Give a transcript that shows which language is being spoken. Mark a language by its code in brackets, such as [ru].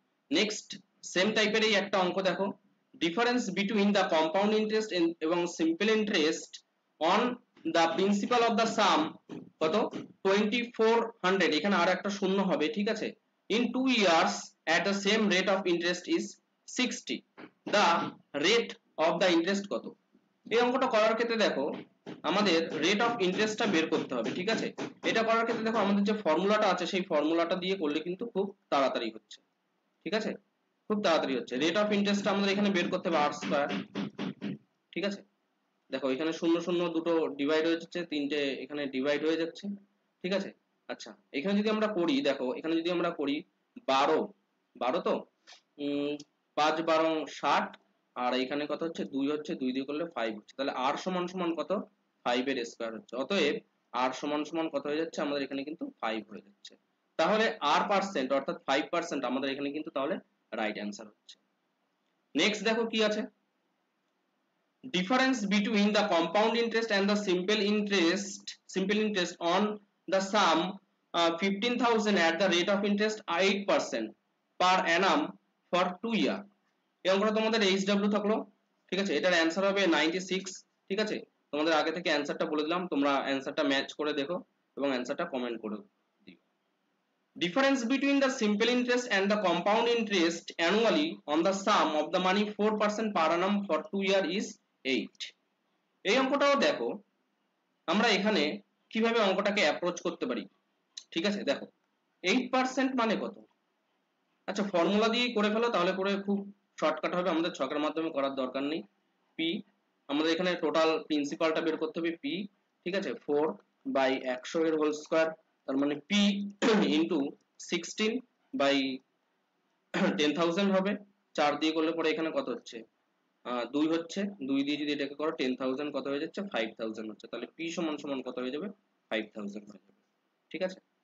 [bn] Next same টাইপের এই একটা অঙ্ক দেখো, difference between the compound interest এবং simple interest on the principal of the সাম কত 2400, এখানে আর একটা শূন্য হবে, ঠিক আছে। [en] In 2 years at the same rate of interest is 60, the rate of the interest কত। [bn] এই অঙ্কটা করার ক্ষেত্রে দেখো আমাদের রেট অফ ইন্টারেস্টটা বের করতে হবে, ঠিক আছে। এটা করার ক্ষেত্রে দেখো আমাদের যে ফর্মুলাটা আছে সেই ফর্মুলাটা দিয়ে করলে কিন্তু খুব তাড়াতাড়ি হচ্ছে, ঠিক আছে, খুব তাড়াতাড়ি হচ্ছে। রেট অফ ইন্টারেস্টটা আমাদের এখানে বের করতে হবে আর স্কয়ার, ঠিক আছে। দেখো এখানে শূন্য শূন্য দুটো ডিভাইড হয়ে যাচ্ছে, তিনটে এখানে ডিভাইড হয়ে যাচ্ছে, ঠিক আছে। আচ্ছা এখানে যদি আমরা করি, দেখো এখানে যদি আমরা করি 12, 12 তো 5 12 60, আর এখানে কত হচ্ছে 2 হচ্ছে, 2 দিয়ে করলে 5 হচ্ছে, তাহলে r সমান সমান কত 5 এর স্কয়ার হচ্ছে। অতএব r সমান সমান কত হয়ে যাচ্ছে আমাদের এখানে কিন্তু 5 হয়ে যাচ্ছে। তাহলে r পার্সেন্ট অর্থাৎ 5% আমাদের এখানে কিন্তু তাহলে রাইট অ্যান্সার হচ্ছে। [en] next [bn] দেখো কি আছে, [en] difference between the compound interest and the simple interest on the sum 15,000 at the rate of interest 8% per annum for 2 year। [bn] এই অঙ্কটা তোমাদের HW থাকলো, ঠিক আছে। এটার অ্যান্সার হবে 96, ঠিক আছে। তোমাদের আগে থেকে অ্যান্সারটা বলে দিলাম, তোমরা অ্যান্সারটা ম্যাচ করে দেখো এবং অ্যান্সারটা কমেন্ট করে দিও। [en] Difference between the simple interest and the compound interest annually on the sum of the money 4% per annum for 2 year is 8। [bn] এই অঙ্কটাও দেখো আমরা এখানে কিভাবে অঙ্কটাকে অ্যাপ্রোচ করতে পারি, ঠিক আছে। দেখো 8% মানে কত, আচ্ছা ফর্মুলা দিয়ে করে ফেলো, তাহলে করে খুব শর্টকাট হবে, আমাদের ছকের মাধ্যমে করার দরকার নেই। পি আমাদের এখানে টোটাল প্রিন্সিপালটা বের করতে হবে পি, ঠিক আছে, 4/100 এর হোল স্কয়ার, তার মানে পি ইনটু 16 বাই 10,000 হবে, 4 দিয়ে করলে পরে এখানে কত হচ্ছে 2 হচ্ছে, 2 দিয়ে যদি এটাকে করো 10,000 কত হয়ে যাচ্ছে 5,000 হচ্ছে, তাহলে পি সমান সমান কত হয়ে যাবে 5,000 হয়ে যাবে, ঠিক আছে।